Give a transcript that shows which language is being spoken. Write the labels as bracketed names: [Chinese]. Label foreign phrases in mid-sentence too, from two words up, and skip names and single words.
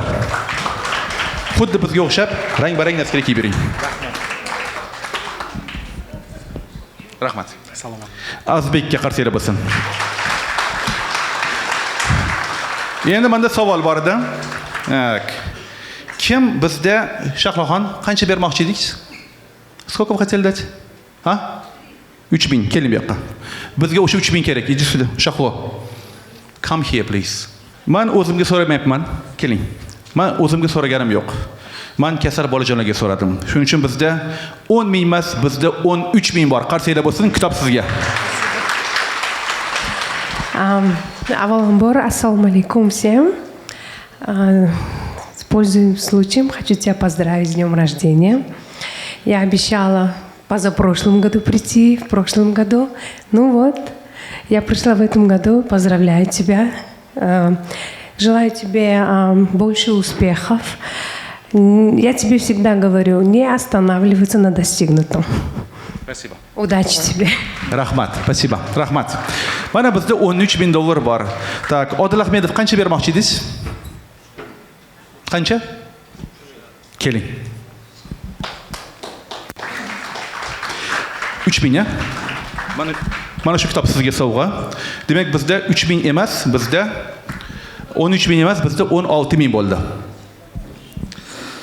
[Uzbek] Xuddi bizga o'xshab, rang-barang narsalar kiyib bering. Rahmat. Salom. Azizbekka qarsiylar bo'lsin. Endi menda savol bor edi. Kim bizda Shahloxon qancha bermoqchi edik? [Russian] Сколько вы хотели dать? 3,000. [Uzbek] Keling bu yoqqa. Bizga o'sha 3,000 kerak. [Russian] Иди сюда, Shahlo. [English] Come here please. [Uzbek] Men o'zimga so'ramayapman. Keling. Men o'zimga so'raganim yo'q. Men kasal bolajonlarga so'radim. Shuning uchun bizda 10,000 emas, bizda 13,000 bor. Qarsiylar bo'lsin, kitob sizga. [Russian] Аваламбор, [Arabic] السلام عليكم [Russian] всем. Пользуясь случаем, хочу тебя поздравить с днем рождения. Я обещала позапрошлом году прийти, в прошлом году. Ну вот, я пришла в этом году. Поздравляю тебя. Желаю тебе больше успехов. Я тебе всегда говорю, не останавливаться на достигнутом. Спасибо. Удачи тебе. [Uzbek] Rahmat, спасибо. Rahmat. Mana bizda $13,000 bor. Так, Odil Ahmedov qancha bermoqchi edingiz? Qancha? Keling. 3,000 ya? Mana shu kitob sizga sovg'a. Demak, bizda 3,000 emas, bizda 13,000 emas, bizda 16,000 bo'ldi.